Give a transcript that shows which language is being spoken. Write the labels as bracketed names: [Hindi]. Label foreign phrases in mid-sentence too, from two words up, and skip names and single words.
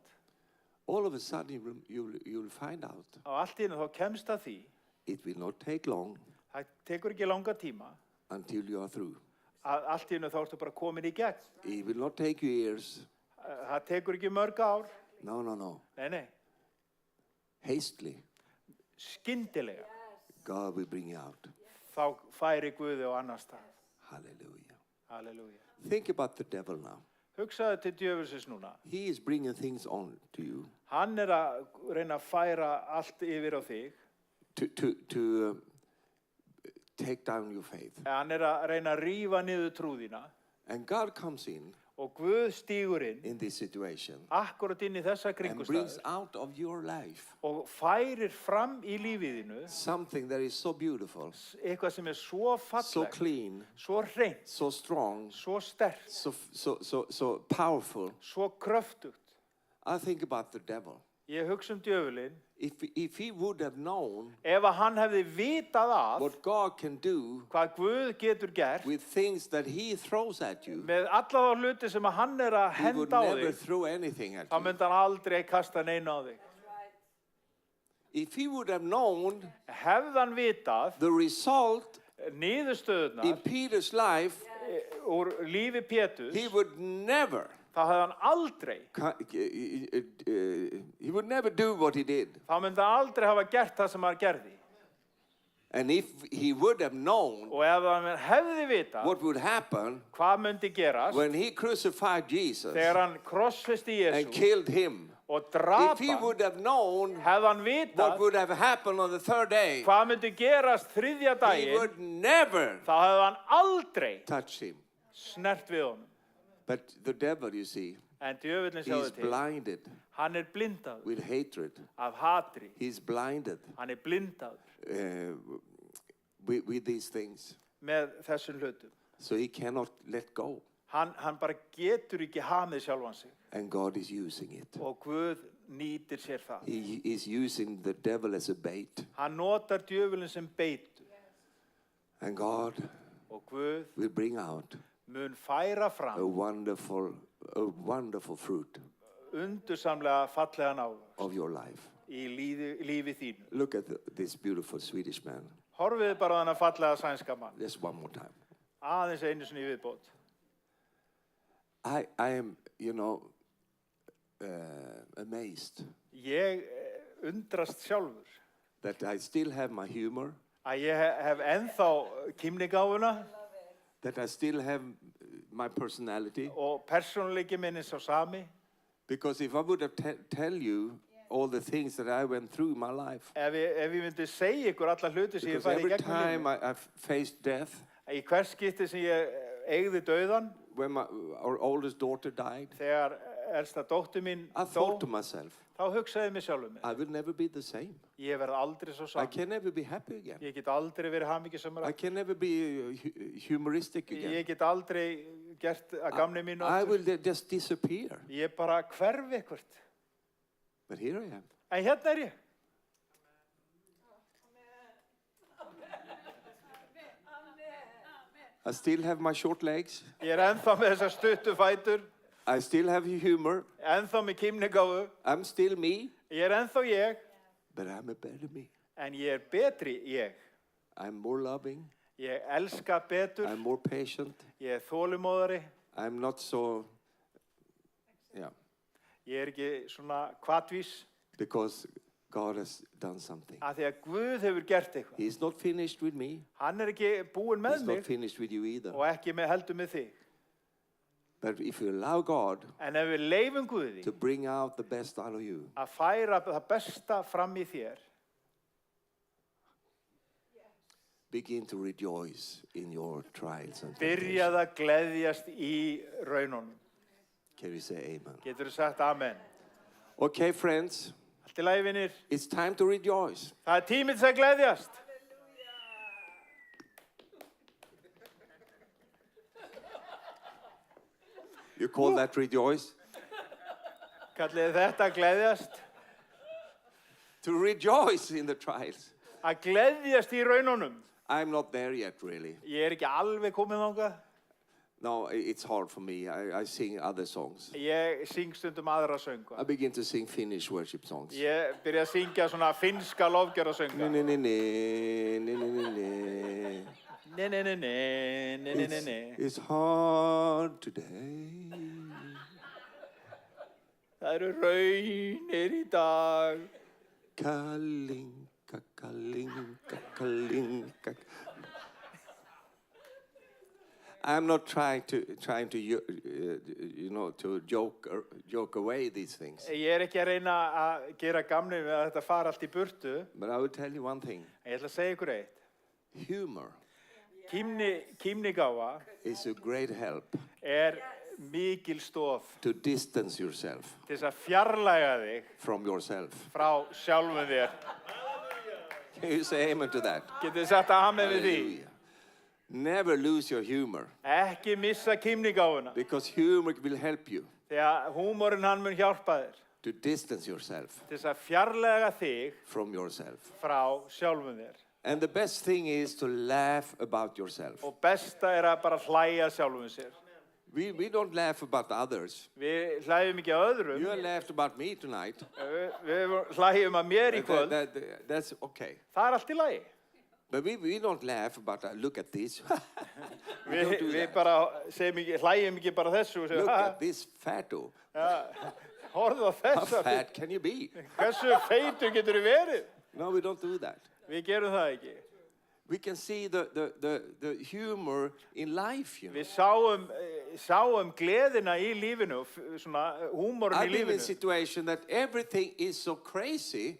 [English] all of a sudden you'll find out [Icelandic] á allt í einu þá kemst að því, [English] it will not take long [Icelandic] það tekur ekki langa tíma, [English] until you are through. [Icelandic] að allt í einu þá ertu bara komin í gegn. [English] It will not take you years. [Icelandic] Það tekur ekki mörg ár. [English] No, no, no. [Icelandic] Nei. [English] Hastily, [Icelandic] Skyndilega. [English] God will bring you out. [Icelandic] Þá færi Guði á annar stað. [English] Hallelujah. [Icelandic] Halleluja. [English] Think about the devil now. [Icelandic] Hugsaðu til djöfulsins núna. [English] He is bringing things on to you [Icelandic] Hann að reyna að færa allt yfir á þig. [English] to take down your faith. [Icelandic] Hann að reyna að rífa niður trúðina. [English] And God comes in [Icelandic] Og Guð stígur inn, [English] this situation [Icelandic] akkurat inn í þessa [English] and brings [Icelandic] kringumstæður [English] out of your life [Icelandic] og færir fram í lífiðinu [English] something that is so beautiful, [Icelandic] eitthvað sem svo [English] so [Icelandic] fallegt, [English] clean, [Icelandic] svo hreint, [English] so strong, [Icelandic] svo sterkt, [English] so powerful. [Icelandic] svo kröftugt. [English] I think about the devil. [Icelandic] Ég hugsa djöfulinn, [English] If he would have known [Icelandic] ef að hann hefði vitað að [English] what God can do [Icelandic] hvað Guð getur gert [English] with things that he throws at you, [Icelandic] með alla þá hluti sem að hann að [English] he would [Icelandic] henda á [English] never [Icelandic] þig, [English] throw anything at [Icelandic] þá [English] you. [Icelandic] myndi hann aldrei kasta neina á þig. [English] If he would have known [Icelandic] Hefði hann vitað [English] the result in [Icelandic] niðurstöðurnar [English] Peter's life, [Icelandic] úr lífi Péturs, [English] he would never [Icelandic] þá hefði hann aldrei, [English] he would never do what he did. [Icelandic] þá myndi hann aldrei hafa gert það sem hann gerði. [English] And if he would have known [Icelandic] Og ef hann hefði vitað [English] what would happen [Icelandic] hvað myndi gerast [English] when he crucified Jesus [Icelandic] þegar hann krossfesti [English] and [Icelandic] Jesú [English] killed him, [Icelandic] og [English] if [Icelandic] drap [English] he [Icelandic] hann, [English] would have known [Icelandic] hefði hann [English] what [Icelandic] vitað [English] would have happened on the third day, [Icelandic] hvað myndi gerast þriðja [English] he [Icelandic] daginn, [English] would never [Icelandic] þá hefði hann aldrei [English] touch him. [Icelandic] snert við honum. [English] But the devil, you see, [Icelandic] En djöfullin [English] he [Icelandic] sjáðu [English] is [Icelandic] til, [English] blinded [Icelandic] hann blindaður [English] with hatred. [Icelandic] af hatri, [English] He's blinded [Icelandic] hann blindaður [English] with these things. [Icelandic] með þessum hlutum. [English] So he cannot let go. [Icelandic] Hann bara getur ekki hamið sjálfan sig [English] And God is using it. [Icelandic] og Guð nýtir sér það. [English] He is using the devil as a bait. [Icelandic] Hann notar djöfullin sem beitu [English] And God [Icelandic] og Guð [English] will bring out [Icelandic] mun færa [English] a [Icelandic] fram [English] wonderful fruit [Icelandic] undursamlega fallegan ávöxt [English] of your life. [Icelandic] í lífi þínu. [English] Look at this beautiful Swedish man. [Icelandic] Horfið bara á þennan fallega sænska mann. [English] Just one more time. [Icelandic] Aðeins einu sinni í viðbót. [English] I am, amazed [Icelandic] Ég undrast sjálfur [English] that I still have my humor, [Icelandic] að ég hef ennþá kímnigáfuna [English] that I still have my personality. [Icelandic] og persónuleiki minn er sá sami. [English] Because if I would have tell you all the things that I went through in my life, [Icelandic] Ef ég myndi segja ykkur alla hluti sem ég [English] because [Icelandic] færi í [English] every [Icelandic] gegnum [English] time [Icelandic] lífið, [English] I've faced death, [Icelandic] í hvers skipti sem ég eigði dauðan, [English] when our oldest daughter died, [Icelandic] þegar elsta dóttir mín [English] I [Icelandic] dó, [English] thought to myself, [Icelandic] þá hugsaði mér sjálfur mér. [English] I will never be the same. [Icelandic] Ég verð aldrei svo [English] I [Icelandic] saman. [English] can never be happy again. [Icelandic] Ég get aldrei verið hamingjusamur. [English] I can never be humoristic again. [Icelandic] Ég get aldrei gert að gamni mínu [English] I [Icelandic] aftur. [English] will just disappear. [Icelandic] Ég bara hverfi eitthvað. [English] But here I am. [Icelandic] En hérna er ég. [English] I still have my short legs. [Icelandic] Ég er ennþá með þessar stuttu fætur, [English] I still have humor. [Icelandic] ennþá með kímnigáfu. [English] I'm still me. [Icelandic] Ég er ennþá ég, [English] But I'm a better me. [Icelandic] en ég er betri ég. [English] I'm more loving. [Icelandic] Ég elska betur, [English] I'm more patient. [Icelandic] ég er þolinmóðari, [English] I'm not so, yeah, [Icelandic] ég er ekki svona hvatvís, [English] because God has done something. [Icelandic] af því að Guð hefur gert eitthvað. [English] He's not finished with me. [Icelandic] Hann er ekki búinn með [English] He's not [Icelandic] mig [English] finished with you either. [Icelandic] og ekki heldur með þig. [English] But if you allow God [Icelandic] En ef við leifum Guði [English] to bring out the best out of you, [Icelandic] að færa það besta fram í þér, [English] begin to rejoice in your trials and [Icelandic] byrjað [English] temptations. [Icelandic] að gleðjast í raununum. [English] Can we say amen? [Icelandic] Getur þú sagt amen? [English] Okay, friends, [Icelandic] Allt í lagi, vinir. [English] it's time to rejoice. [Icelandic] Það er tíminn til að gleðjast. [English] You call that rejoice? [Icelandic] Kallið þetta gleðjast. [English] To rejoice in the trials. [Icelandic] Að gleðjast í raununum. [English] I'm not there yet, really. [Icelandic] Ég ekki alveg komið þangað. [English] No, it's hard for me. I sing other songs. [Icelandic] Ég syng stundum aðra söngu. [English] I begin to sing Finnish worship songs. [Icelandic] Ég byrja að syngja svona finnska lofgjörðasöngu. [English] It's hard today. [Icelandic] Það eru raunir í dag. [Russian] Kalinka, kalinka, kalinka. [English] I'm not trying to to joke away these things. [Icelandic] Ég ekki að reyna að gera gamni við að þetta fara allt í burtu. [English] But I will tell you one thing. [Icelandic] Ég ætla að segja ykkur eitt. [English] Humor [Icelandic] Kímnigáfa [English] is a great help [Icelandic] mikil stoð [English] to distance yourself [Icelandic] til þess að fjarlæga þig [English] from yourself. [Icelandic] frá sjálfum þér. [English] Can you say amen to that? [Icelandic] Getið þið sagt amen við því? [English] Hallelujah. Never lose your humor, [Icelandic] Ekki missa kímnigáfuna. [English] because humor will help you [Icelandic] Því að húmorinn hann mun hjálpa þér [English] to distance yourself [Icelandic] til þess að fjarlæga þig [English] from yourself. [Icelandic] frá sjálfum þér. [English] And the best thing is to laugh about yourself. [Icelandic] Og besta að bara hlæja sjálfum sér. [English] We don't laugh about others. [Icelandic] Við hlæjum ekki að öðrum. [English] You laughed about me tonight. [Icelandic] Við hlæjum að mér í kvöld. [English] That's okay. [Icelandic] Það allt í lagi. [English] But we don't laugh about, look at this. [Icelandic] Við bara hlæjum ekki bara þessu og [English] Look [Icelandic] segjum, [English] at this fatto. [Icelandic] horfðu á [English] How [Icelandic] þessa. [English] fat can you be? [Icelandic] Hversu feitur getur þú verið? [English] No, we don't do that. [Icelandic] Við gerum það ekki. [English] We can see the humor in life, you know. [Icelandic] Við sáum gleðina í lífinu, svona húmorinn í [English] I've been in a [Icelandic] lífinu. [English] situation that everything is so crazy.